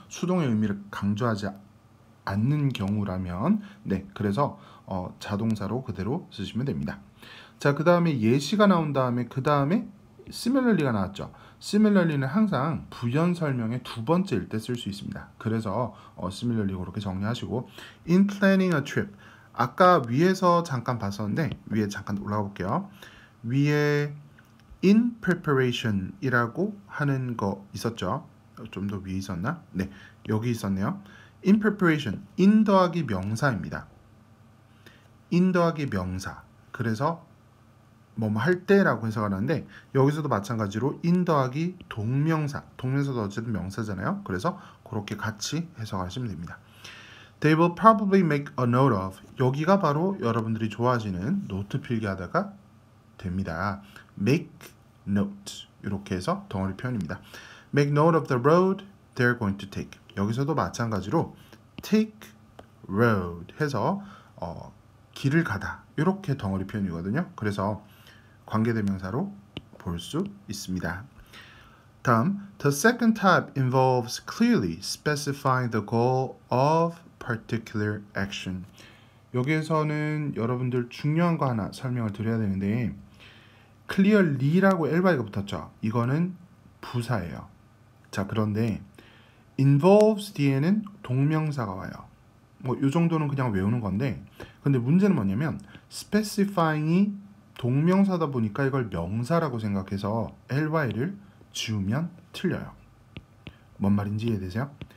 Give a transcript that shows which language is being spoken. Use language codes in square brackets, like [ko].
[ko] 수동의 의미를 강조하지 않는 경우라면 네, 그래서 자동사로 그대로 쓰시면 됩니다. 자, 그 다음에 예시가 나온 다음에 그 다음에 similarly가 나왔죠. similarly는 항상 부연 설명의 두 번째일 때 쓸 수 있습니다. 그래서 similarly 그렇게 정리하시고 [en] in planning a trip. [ko] 아까 위에서 잠깐 봤었는데 위에 잠깐 올라가 볼게요. 위에 in preparation 이라고 하는 거 있었죠. 좀 더 위에 있었나? 네, 여기 있었네요. in preparation, in 더하기 명사입니다. in 더하기 명사. 그래서 뭐뭐 할 때라고 해석을 하는데 여기서도 마찬가지로 in 더하기 동명사. 동명사도 어쨌든 명사잖아요. 그래서 그렇게 같이 해석하시면 됩니다. [en] They will probably make a note of. [ko] 여기가 바로 여러분들이 좋아하시는 노트 필기하다가 됩니다. [en] Make note. [ko] 이렇게 해서 덩어리 표현입니다. [en] Make note of the road they're going to take. [ko] 여기서도 마찬가지로 take road 해서 길을 가다. 이렇게 덩어리 표현이거든요. 그래서 관계대명사로 볼 수 있습니다. 다음, [en] the second type involves clearly specifying the goal of particular action. [ko] 여기에서는 여러분들 중요한 거 하나 설명을 드려야 되는데 clearly라고 ly가 붙었죠. 이거는 부사예요. 자, 그런데 involves 뒤에는 동명사가 와요. 뭐 이 정도는 그냥 외우는 건데 근데 문제는 뭐냐면 specifying이 동명사다 보니까 이걸 명사라고 생각해서 ly를 지우면 틀려요. 뭔 말인지 이해되세요?